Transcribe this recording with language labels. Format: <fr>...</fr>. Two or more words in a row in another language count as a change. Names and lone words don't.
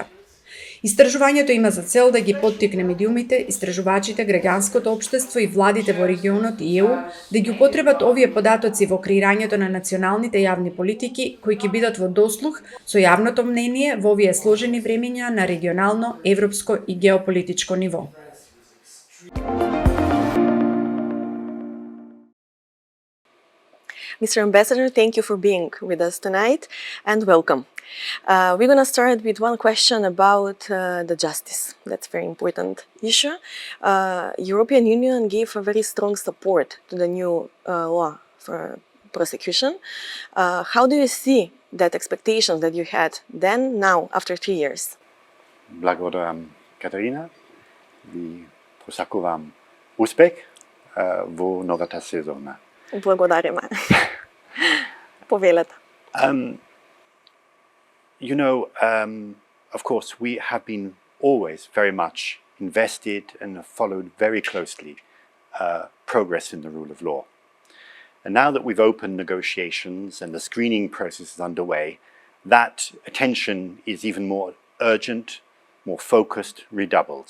<mk>Истражувањето има за цел да ги поттикне медиумите, истражувачите, граѓанското општество и владите во регионот и ЕУ да ги употребат овие податоци во креирањето на националните јавни политики кои ќе бидат во дослух со јавното мнение во овие сложени времења на регионално, европско и геополитичко ниво.</mk> <en>Mr. Ambassador, thank you for being with us tonight and welcome. We're going to start with one question about the justice. That's a very important issue. European Union gave a very strong support to the new law for prosecution. How do you see that expectations that you had then, now, after 3 years?</en> <mk>Благодарам, Катерина. Ви посакувам успех во новата сезона. Благодариме. Повелете.</mk> <en>Of course, we have been always very much invested and followed very closely progress in the rule of law. And now that we've opened negotiations and the screening process is underway, that attention is even more urgent, more focused, redoubled.</en>